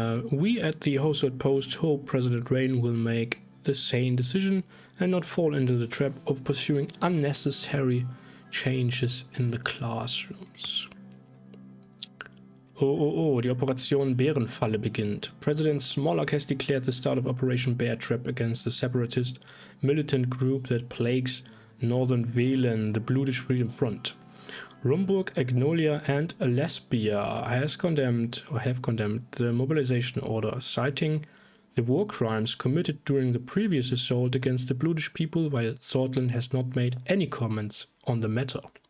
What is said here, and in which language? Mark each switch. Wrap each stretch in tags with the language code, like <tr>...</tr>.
<en>We at the Hosod Post hope President Rayne will make the sane decision and not fall into the trap of pursuing unnecessary changes in the classrooms.</en> <de>Oh, die Operation Bärenfalle beginnt.</de> <en>President Smolak has declared the start of Operation Bear Trap against the separatist militant group that plagues northern Welen, the Bluish Freedom Front. Rumburg, Agnolia and Lesbia have condemned the mobilization order, citing the war crimes committed during the previous assault against the Bluish people, while Sordland has not made any comments on the matter.</en>